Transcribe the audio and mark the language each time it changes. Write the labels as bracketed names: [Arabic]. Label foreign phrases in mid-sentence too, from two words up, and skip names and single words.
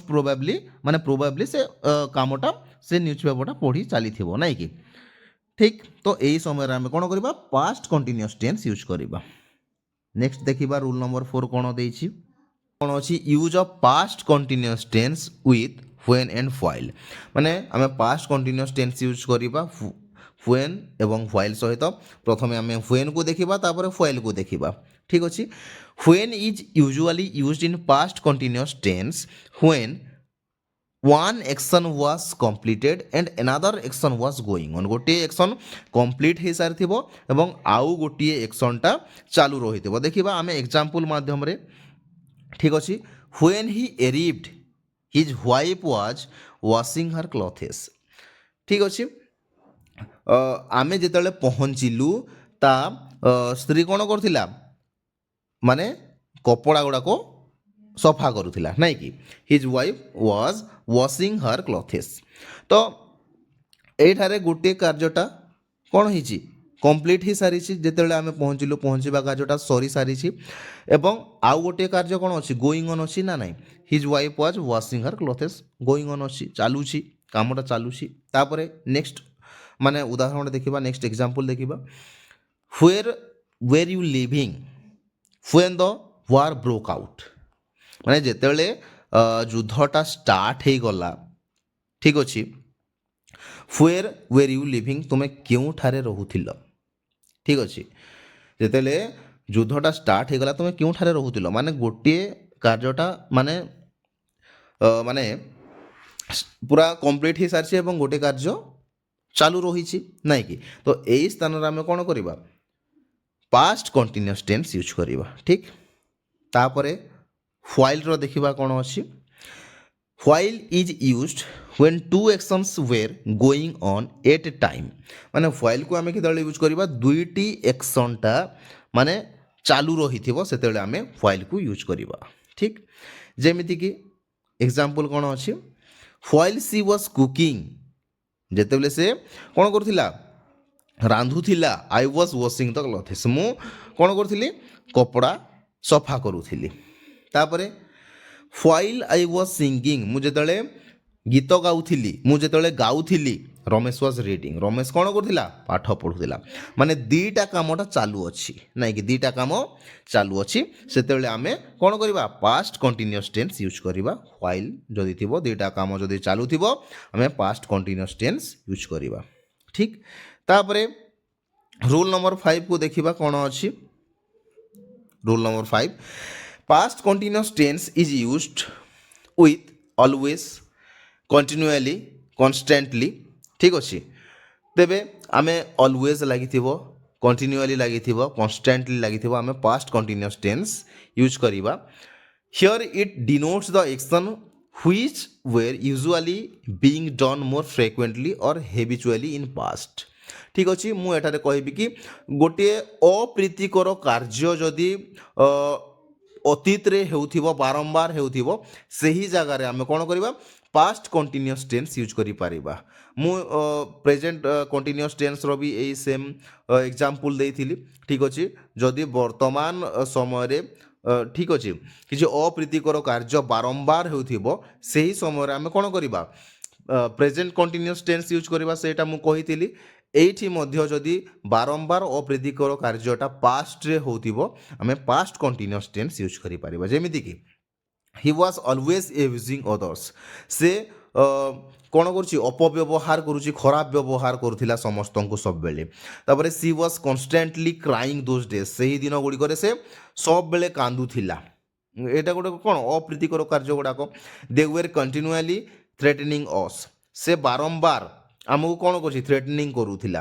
[Odia] ପ୍ରୋବାବ୍ଲି ସେ କାମଟା ସେ ନ୍ୟୁଜ୍ ପେପରଟା ପଢ଼ି ଚାଲିଥିବ ନାଇଁ କି ଠିକ୍ ତ ଏହି ସମୟରେ ଆମେ କ'ଣ କରିବା [English] past continuous tense use [Odia] କରିବା ନେକ୍ସଟ ଦେଖିବା [English] rule number [Odia] 4 କ'ଣ ଦେଇଛି କ'ଣ ଅଛି [English] use of past continuous tense with when and while [Odia] ମାନେ ଆମେ [English] past continuous tense use [Odia] କରିବା when ଏବଂ while ସହିତ ପ୍ରଥମେ ଆମେ when କୁ ଦେଖିବା ତାପରେ while କୁ ଦେଖିବା ଠିକ୍ ଅଛି [English] when is usually used in past continuous tense when one action was completed and another action was going on [Odia] ଗୋଟିଏ [English] action complete [Odia] ହେଇସାରିଥିବ ଏବଂ ଆଉ ଗୋଟିଏ actionଟା ଚାଲୁ ରହିଥିବ ଦେଖିବା ଆମେ ଏକ୍ଜାମ୍ପଲ୍ ମାଧ୍ୟମରେ ଠିକ୍ ଅଛି [English] when he arrived his wife was washing her clothes [Odia] ଠିକ୍ ଅଛି ଆମେ ଯେତେବେଳେ ପହଞ୍ଚିଲୁ ତା ସ୍ତ୍ରୀ କ'ଣ କରୁଥିଲା ମାନେ କପଡ଼ା ଗୁଡ଼ାକ ସଫା କରୁଥିଲା ନାଇଁ କି [English] his wife was washing her clothes [Odia] ତ ଏଇଠାରେ ଗୋଟିଏ କାର୍ଯ୍ୟଟା କ'ଣ ହେଇଛି କମ୍ପ୍ଲିଟ୍ ହେଇସାରିଛି ଯେତେବେଳେ ଆମେ ପହଞ୍ଚିଲୁ ପହଞ୍ଚିବା କାର୍ଯ୍ୟଟା ସରିସାରିଛି ଏବଂ ଆଉ ଗୋଟିଏ କାର୍ଯ୍ୟ କ'ଣ ଅଛି [English] going on [Odia] ଅଛି ନା ନାହିଁ [English] his wife was washing her clothes going on [Odia] ଅଛି ଚାଲୁଛି କାମଟା ଚାଲୁଛି ତାପରେ ନେକ୍ସଟ ମାନେ ଉଦାହରଣ ଦେଖିବା [English] next example [Odia] ଦେଖିବା [English] where you living when the war broke out [Odia] ମାନେ ଯେତେବେଳେ ଯୁଦ୍ଧଟା ଷ୍ଟାର୍ଟ ହେଇଗଲା ଠିକ୍ ଅଛି [English] where you living [Odia] ତୁମେ କେଉଁଠାରେ ରହୁଥିଲ ଠିକ୍ ଅଛି ଯେତେବେଳେ ଯୁଦ୍ଧଟା ଷ୍ଟାର୍ଟ ହେଇଗଲା ତୁମେ କେଉଁଠାରେ ରହୁଥିଲ ମାନେ ଗୋଟିଏ କାର୍ଯ୍ୟଟା ମାନେ ମାନେ ପୁରା କମ୍ପ୍ଲିଟ୍ ହେଇସାରିଛି ଏବଂ ଗୋଟିଏ କାର୍ଯ୍ୟ ଚାଲୁ ରହିଛି ନାଇଁ କି ତ ଏଇ ସ୍ଥାନରେ ଆମେ କ'ଣ କରିବା [English] past continuous tense use [Odia] କରିବା ଠିକ୍ ତାପରେ whileର ଦେଖିବା କ'ଣ ଅଛି [English] while is used when two actions were going on at a time [Odia] ମାନେ whileକୁ ଆମେ କେତେବେଳେ ୟୁଜ୍ କରିବା ଦୁଇଟି ଆକ୍ସନ୍ଟା ମାନେ ଚାଲୁ ରହିଥିବ ସେତେବେଳେ ଆମେ whileକୁ ୟୁଜ୍ କରିବା ଠିକ୍ ଯେମିତିକି ଏକ୍ଜାମ୍ପଲ୍ କ'ଣ ଅଛି [English] while she was cooking [Odia] ଯେତେବେଳେ ସେ କ'ଣ କରୁଥିଲା ରାନ୍ଧୁଥିଲା [English] I was washing the clothes [Odia] ମୁଁ କ'ଣ କରୁଥିଲି କପଡ଼ା ସଫା କରୁଥିଲି ତାପରେ [English] while I was singing [Odia] ମୁଁ ଯେତେବେଳେ ଗୀତ ଗାଉଥିଲି ମୁଁ ଯେତେବେଳେ ଗାଉଥିଲି [English] Ramesh was reading [Odia] ରମେଶ କ'ଣ କରୁଥିଲା ପାଠ ପଢ଼ୁଥିଲା ମାନେ ଦୁଇଟା କାମଟା ଚାଲୁ ଅଛି ନାଇଁ କି ଦୁଇଟା କାମ ଚାଲୁ ଅଛି ସେତେବେଳେ ଆମେ କ'ଣ କରିବା [English] past continuous tense use [Odia] କରିବା while ଯଦି ଥିବ ଦୁଇଟା କାମ ଯଦି ଚାଲୁଥିବ ଆମେ [English] past continuous tense use [Odia] କରିବା ଠିକ୍ ତାପରେ [English] rule number [Odia] 5କୁ ଦେଖିବା କ'ଣ ଅଛି [English] rule number 5 past continuous tense is used with always continually constantly ଠିକ୍ [Odia] ଅଛି ତେବେ ଆମେ always ଲାଗିଥିବ continually ଲାଗିଥିବ constantly ଲାଗିଥିବ ଆମେ [English] past continuous tense [Odia] ୟୁଜ୍ କରିବା [English] here it denotes the action which were usually being done more frequently or habitually in past [Odia] ଠିକ୍ ଅଛି ମୁଁ ଏଠାରେ କହିବି କି ଗୋଟିଏ ଅପ୍ରୀତିକର କାର୍ଯ୍ୟ ଯଦି ଅତୀତରେ ହେଉଥିବ ବାରମ୍ବାର ହେଉଥିବ ସେହି ଜାଗାରେ ଆମେ କ'ଣ କରିବା [English] past continuous tense use [Odia] କରିପାରିବା ମୁଁ [English] present continuous [Odia] ଟେନ୍ସର ବି ଏଇ [English] same example [Odia] ଦେଇଥିଲି ଠିକ୍ ଅଛି ଯଦି ବର୍ତ୍ତମାନ ସମୟରେ ଠିକ୍ ଅଛି କିଛି ଅପ୍ରୀତିକର କାର୍ଯ୍ୟ ବାରମ୍ବାର ହେଉଥିବ ସେହି ସମୟରେ ଆମେ କ'ଣ କରିବା [English] present continuous tense use [Odia] କରିବା ସେଇଟା ମୁଁ କହିଥିଲି এইଠି ମଧ୍ୟ ଯଦି ବାରମ୍ବାର ଅପ୍ରୀତିକର କାର୍ଯ୍ୟଟା ପାଷ୍ଟରେ ହେଉଥିବ ଆମେ [English] past continuous tense use [Odia] କରିପାରିବା ଯେମିତିକି [English] he was always using others. [Odia] ସେ କ'ଣ କରୁଛି ଅପବ୍ୟବହାର କରୁଛି, ଖରାପ ବ୍ୟବହାର କରୁଥିଲା ସମସ୍ତଙ୍କୁ ସବୁବେଳେ। ତାପରେ [English] she was constantly crying those days, [Odia] ସେହି ଦିନ ଗୁଡ଼ିକରେ ସେ ସବୁବେଳେ କାନ୍ଦୁଥିଲା। ଏଇଟା ଗୋଟେ କ'ଣ ଅପ୍ରୀତିକର କାର୍ଯ୍ୟ ଗୁଡ଼ାକ। [English] they were continually threatening us, [Odia] ସେ ବାରମ୍ବାର ଆମକୁ କ'ଣ କରୁଛି ଥ୍ରେଟନିଂ କରୁଥିଲା।